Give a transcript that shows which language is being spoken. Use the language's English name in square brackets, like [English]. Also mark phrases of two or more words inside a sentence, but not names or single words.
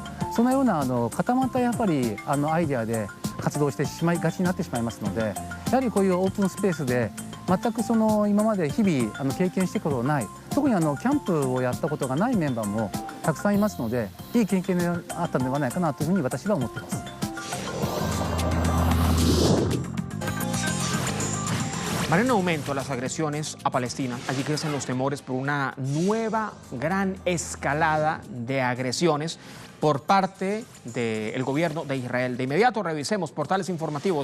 [Japanese] そのような固まったやっぱりアイデアで活動してしまいがちになってしまいますので、やはりこういうオープンスペースで全く今まで日々経験してことのない、特にキャンプをやったことがないメンバーもたくさんいますので、いい経験があったのではないかなというふうに私は思っています。 [Spanish] Van en aumento las agresiones a Palestina. Allí crecen los temores por una nueva gran escalada de agresiones por parte del gobierno de Israel. De inmediato revisemos portales informativos.